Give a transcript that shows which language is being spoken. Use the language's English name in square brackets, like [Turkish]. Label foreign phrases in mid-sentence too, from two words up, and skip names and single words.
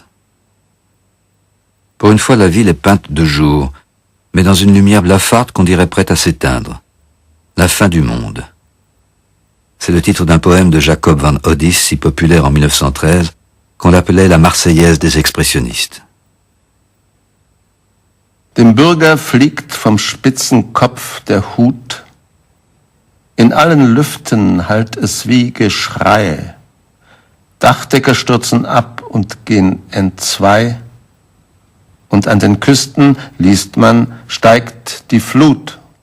[French] Pour une fois, la ville est peinte de jour, mais dans une lumière blafarde qu'on dirait prête à s'éteindre. La fin du monde. C'est le titre d'un poème de Jacob van Oddis, si populaire en 1913, qu'on appelait la Marseillaise des expressionnistes. [German] Dem Bürger fliegt vom spitzen Kopf der Hut. In allen Lüften hallt es wie Geschrei. Dachdecker stürzen ab und gehen entzwei. Und an den Küsten, liest man, steigt die Flut.